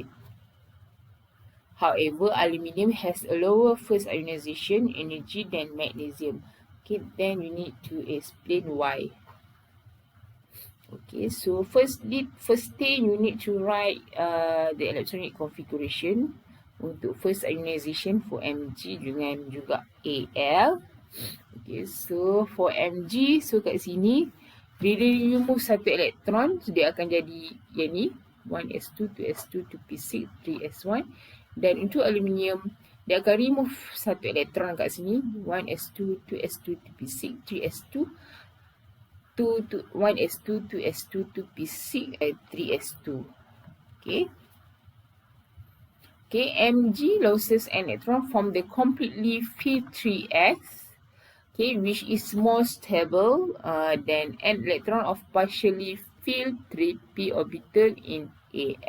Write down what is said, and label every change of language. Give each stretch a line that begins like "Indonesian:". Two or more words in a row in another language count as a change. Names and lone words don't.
English: However, aluminium has a lower first ionization energy than magnesium. Okay, then you need to explain why. Okay, so first thing you need to write the electronic configuration untuk first ionization for Mg
Malay: dengan juga
English: Al. Okay, so for
Malay: Mg, so kat sini bila
English: you remove
Malay: satu elektron, so dia akan jadi yang ni 1s2, 2s2, 2p6, 3s1. Dan untuk aluminium, dia akan remove satu elektron kat sini 1s2, 2s2, 2p6, 3s2, 1s2, 2s2, 2p6 and 3s2. Okay.
English: Okay, Mg loses an electron from the completely filled 3s. Okay, which is more stable than an electron of partially filled 3p orbital in Al.